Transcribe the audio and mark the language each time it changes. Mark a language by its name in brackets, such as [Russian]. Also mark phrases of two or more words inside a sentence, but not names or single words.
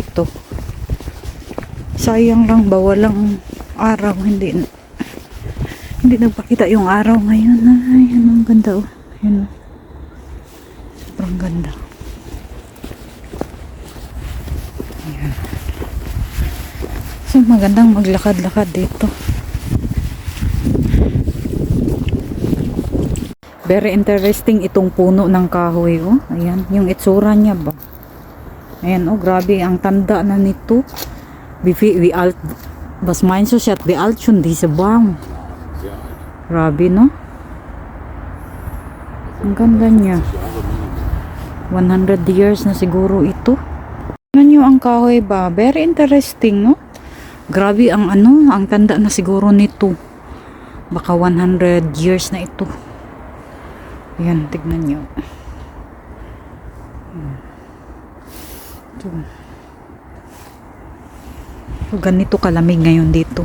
[Filipino] Sayang lang ba walang araw, hindi nagpakita yung araw ngayon. Ay, ang ganda oh. Ayun oh. Sobrang ganda. Ayan. So, magandang maglakad-lakad dito. [English] Very interesting [Filipino] itong puno ng kahoy oh. Ayan, yung itsura niya ba. Ayan oh, grabe ang tanda na nito. [German] Vi alt was meinst du, wie alt schon diese Baum? [Filipino] Grabe no? Ang ganda niya. 100 years na siguro ito. Tingnan nyo ang kahoy ba? [English] Very interesting [Filipino] no? Grabe ang ang tanda na siguro nito. Baka 100 years na ito. Ayan, tignan nyo. Ito. So, ganito kalamig ngayon dito.